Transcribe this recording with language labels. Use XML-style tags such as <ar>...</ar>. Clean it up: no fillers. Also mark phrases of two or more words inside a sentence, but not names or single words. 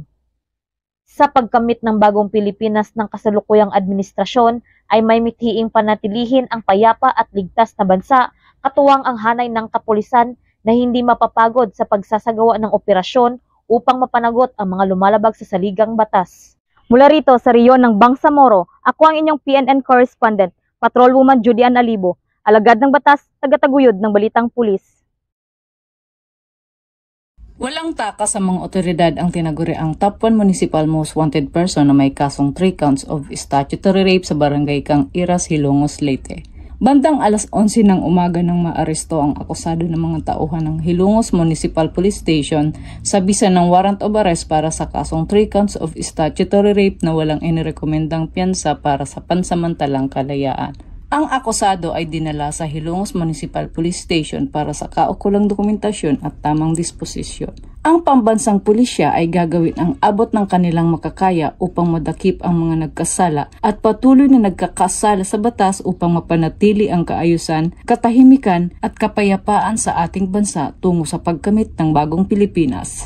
<tl>Sa pagkamit ng Bagong Pilipinas ng kasalukuyang administrasyon ay may mithiing panatilihin ang payapa at ligtas na bansa, katuwang ang hanay ng kapulisan na hindi mapapagod sa pagsasagawa ng operasyon upang mapanagot ang mga lumalabag sa saligang batas. Mula rito sa reyon ng Bangsamoro, ako ang inyong PNN correspondent, Patrolwoman Judy Ann Alibo, alagad ng batas, tagataguyod ng Balitang Pulis. Walang taka sa mga otoridad ang tinaguri ang</tl> <en>top 1 municipal most wanted person</en> <tl>na may kasong</tl> <en>3 counts of statutory rape</en> <tl>sa barangay Kang Iras, Hilongos, Leyte. Bandang alas 11 ng umaga nang maaresto ang akusado ng mga tauhan ng Hilongos Municipal Police Station sa bisa ng</tl> <en>warrant of arrest</en> <tl>para sa kasong</tl> <en>3 counts of statutory rape</en> <tl>na walang inirekomendang piyansa para sa pansamantalang kalayaan. Ang akusado ay dinala sa Hilongos Municipal Police Station para sa kaukulang dokumentasyon at tamang disposisyon. Ang pambansang pulisya ay gagawin ang abot ng kanilang makakaya upang madakip ang mga nagkasala at patuloy na nagkakasala sa batas upang mapanatili ang kaayusan, katahimikan at kapayapaan sa ating bansa tungo sa pagkamit ng bagong Pilipinas.</tl>